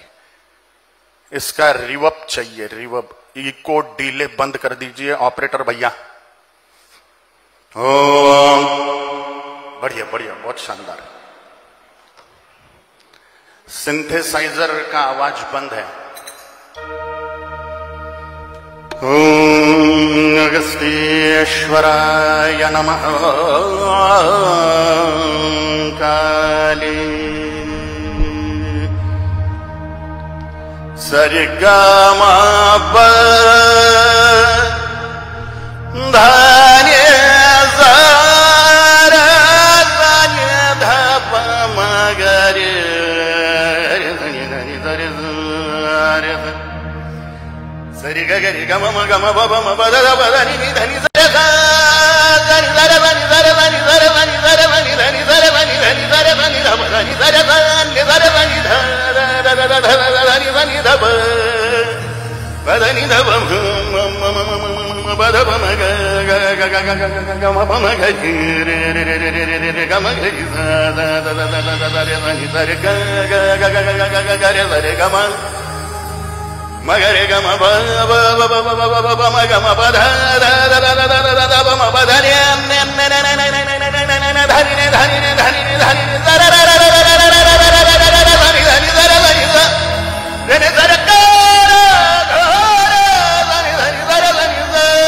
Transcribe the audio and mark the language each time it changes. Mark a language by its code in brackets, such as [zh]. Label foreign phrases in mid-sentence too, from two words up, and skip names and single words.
[hi] इसका रिवर्ब चाहिए, रिवर्ब। [en] echo delay [hi] बंद कर दीजिए ऑपरेटर भैया। ओम बढ़िया बढ़िया, बहुत शानदार। सिंथेसाइजर का आवाज बंद है। [sa] ओम अगस्त्येश्वराय नमः काली। सरिगमा धान्य सरि गरि गम गम बम बद बद नि धनि सरे धनि सरे धनि सरे धनि सरे धनि सरे धनि धनि सरे धनि धनि सरे धनि धम धनि सरे धनि सरे धनि धनि धनि धब बदनि धब बद बम ग ग ग ग गम बम ग रे रे रे रे रे गम गरि सा दा दा दा दा दा रे धनि सरे ग ग ग ग ग ग रे सरे गम मगरे गम ब ब ब ब ब ब ब म गम ब ध ध ध ध ध ध ध ब म ब ध ने ने ने ने ने ने ने ने ने ने धनि ने धनि ने धनि ने धनि ने ज र र र र र र र धनि धनि ज र धनि ज ने ने ज र क र ध र धनि धनि ज र धनि ज